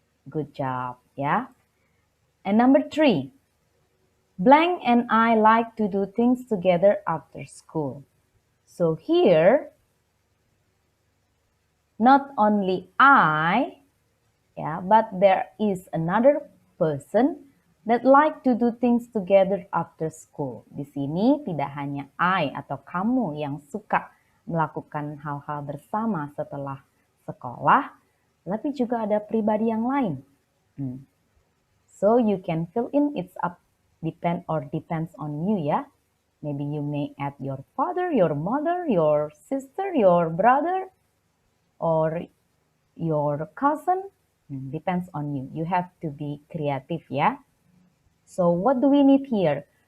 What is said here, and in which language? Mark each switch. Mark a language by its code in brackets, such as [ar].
[en] Good job, yeah. And number 3, blank and I like to do things together after school. So here, not only I, yeah, but there is another person that like to do things together after school. [id] Di sini tidak hanya I atau kamu yang suka melakukan hal-hal bersama setelah sekolah, tapi juga ada pribadi yang lain. [en] So you can fill in, it's up, depends on you, ya. Maybe you may add your father, your mother, your sister, your brother, or your cousin. Depends on you. You have to be creative, yeah. So what do we need here?